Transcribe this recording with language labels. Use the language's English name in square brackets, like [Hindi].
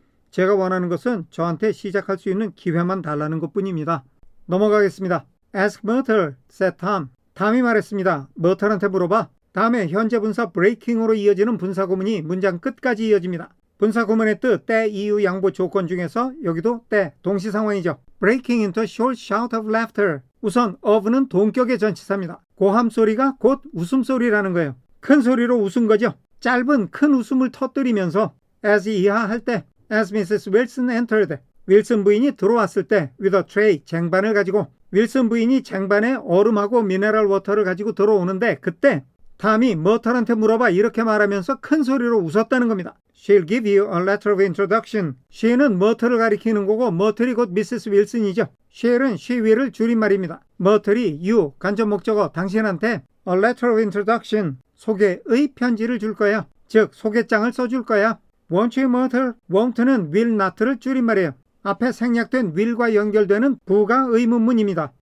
[Korean] 제가 원하는 것은 저한테 시작할 수 있는 기회만 달라는 것뿐입니다. 넘어가겠습니다. [English] Ask Myrtle, said Tom. [Korean] 탐이 말했습니다. 머틀한테 물어봐. 다음에 현재 분사 breaking으로 이어지는 분사구문이 문장 끝까지 이어집니다. 분사구문의 뜻, 때, 이유, 양보, 조건 중에서 여기도 때, 동시상황이죠. [English] Breaking into a short shout of laughter. [Korean] 우선 of는 동격의 전치사입니다. 고함 소리가 곧 웃음소리라는 거예요. 큰 소리로 웃은 거죠. 짧은 큰 웃음을 터뜨리면서 as 이하할 때 as Mrs. [English] Wilson entered. [Korean] 윌슨 부인이 들어왔을 때 [English] with a tray, [Korean] 쟁반을 가지고 윌슨 부인이 쟁반에 얼음하고 미네랄 워터를 가지고 들어오는데 그때 탐이 머털한테 물어봐 이렇게 말하면서 큰 소리로 웃었다는 겁니다. [English] She'll give you a letter of introduction. [Korean] she는 머털을 가리키는 거고 머털이 곧 미세스 윌슨이죠. she'는 she will을 줄임말입니다. 머털이 you, 간접 목적어 당신한테 a letter of introduction, 소개의 편지를 줄 거야. 즉 소개장을 써줄 거야. [English] Won't you, Myrtle? [Korean] won't는 will not를 줄임말이에요. 앞에 생략된 will과 연결되는 부가 의문문입니다.